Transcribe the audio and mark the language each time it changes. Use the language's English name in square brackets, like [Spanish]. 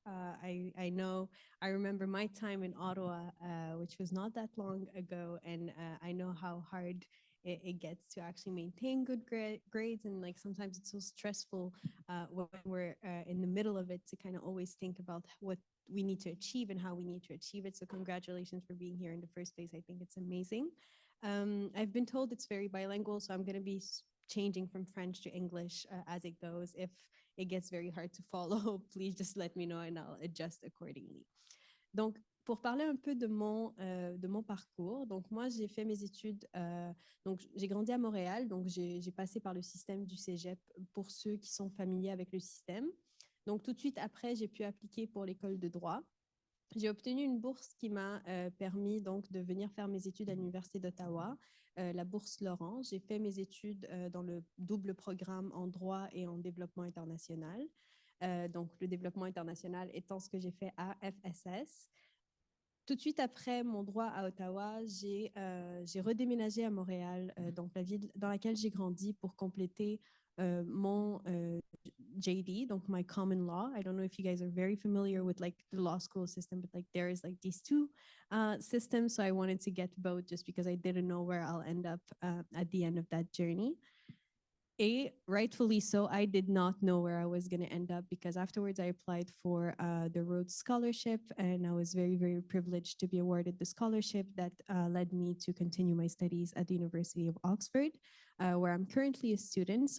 [English] I remember my time in Ottawa, which was not that long ago, and I know how hard it gets to actually maintain good grades, and like sometimes it's so stressful when we're in the middle of it to kind of always think about what we need to achieve and how we need to achieve it. So congratulations for being here in the first place. I think it's amazing. I've been told it's very bilingual, so I'm going to be changing from French to English as it goes. If it gets very hard to follow, please just let me know and I'll adjust accordingly. [French] Donc, pour parler un peu de mon parcours, donc moi, j'ai fait mes études, donc j'ai grandi à Montréal, donc j'ai passé par le système du cégep pour ceux qui sont familiers avec le système. Donc, tout de suite après, j'ai pu appliquer pour l'école de droit. J'ai obtenu une bourse qui m'a permis donc de venir faire mes études à l'Université d'Ottawa, la bourse Leurs. J'ai fait mes études dans le double programme en droit et en développement international. Donc, le développement international étant ce que j'ai fait à FSS. Tout de suite après mon droit à Ottawa, j'ai redéménagé à Montréal, donc la ville dans laquelle j'ai grandi, pour compléter mon JD, donc [English] my common law. I don't know if you guys are very familiar with like the law school system, but like there is like these 2 systems. So I wanted to get both just because I didn't know where I'll end up at the end of that journey. Et rightfully so, I did not know where I was going to end up, because afterwards I applied for the Rhodes Scholarship, and I was very, very privileged to be awarded the scholarship that led me to continue my studies at the University of Oxford, where I'm currently a student.